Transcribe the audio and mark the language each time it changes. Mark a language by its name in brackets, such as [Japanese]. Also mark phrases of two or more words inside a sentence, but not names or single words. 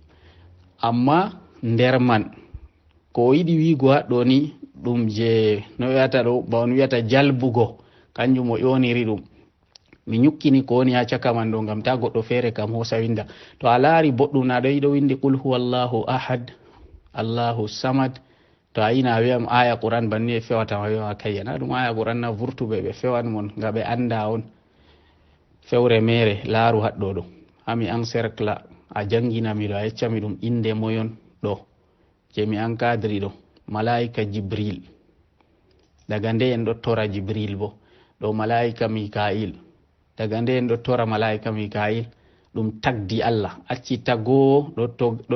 [Fula] amma nder man ko yiɗi wigo haɗɗo ni ɗum je no wiyata ɗo ba on wiyata jalbugo kanjum o ƴoniri ɗum mi nyukkini ko woni ha caka man ɗo ngam ta goɗɗo feere kam hosa winda to a laari boɗɗum na ɗo yiɗo windi [Arabic] قل هو الله أحد الله الصمد [Fula] to a yina a wiyam [Arabic] آية قرآن [Fula] banni e fewata ma wiwa kayya na ɗum [Arabic] آية قرآن [Fula] na vurtuɓe ɓe fewan mon nga ɓe anda on fewre mere laaru haɗɗo ɗo hami an cercle a janginami ɗo a yeccami ɗum inde moyon ɗo je mi encadri ɗo malaika jibril daga nde en ɗo tora jibril bo ɗo malaika mika'il daga nde en ɗo tora malaika mika'il ɗum tagdi Allah acci taggowo ɗo